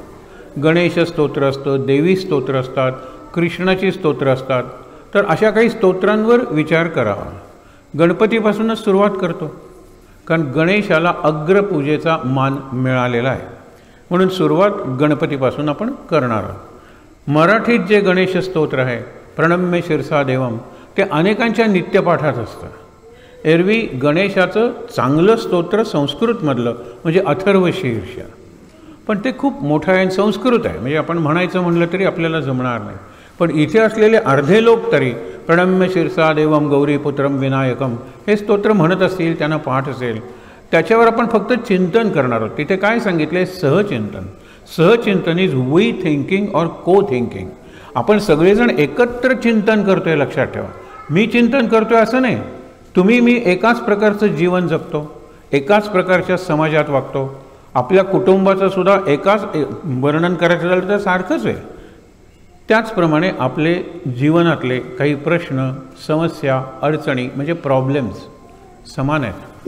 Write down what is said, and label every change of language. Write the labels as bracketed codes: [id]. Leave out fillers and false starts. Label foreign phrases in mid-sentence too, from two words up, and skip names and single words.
[mr] गणेश स्तोत्र असतं, देवी स्तोत्र असतात, कृष्णाची स्तोत्र असतात. तर अशा काही स्तोत्रांवर विचार करावा. गणपतीपासूनच सुरुवात करतो कारण गणेशाला अग्रपूजेचा मान मिळालेला आहे म्हणून सुरुवात गणपतीपासून आपण करणार आहोत. मराठीत जे गणेश स्तोत्र आहे [sa] प्रणम्य शिरसा देवम [mr] ते अनेकांच्या नित्यपाठात असतं. एरवी गणेशाचं चांगलं स्तोत्र संस्कृतमधलं म्हणजे अथर्वशीर्ष, पण ते खूप मोठं आहे आणि संस्कृत आहे म्हणजे आपण म्हणायचं म्हणलं तरी आपल्याला जमणार नाही. पण इथे असलेले अर्धे लोक तरी [sa] प्रणम्य शिरसा देवम गौरीपुत्रम विनायकम [mr] हे स्तोत्र म्हणत असतील, त्यांना पाठ असेल. त्याच्यावर आपण फक्त चिंतन करणार आहोत. तिथे काय सांगितले? सहचिंतन. सहचिंतन [en] is we thinking or co thinking. [mr] आपण सगळेजण एकत्र चिंतन करतोय, लक्षात ठेवा. मी चिंतन करतोय असं नाही. तुम्ही मी एकाच प्रकारचं जीवन जगतो, एकाच प्रकारच्या समाजात वागतो. आपल्या कुटुंबाचं सुद्धा एकाच वर्णन करायचं झालं तर सारखंच आहे. त्याचप्रमाणे आपले जीवनातले काही प्रश्न, समस्या, अडचणी म्हणजे प्रॉब्लेम्स समान आहेत.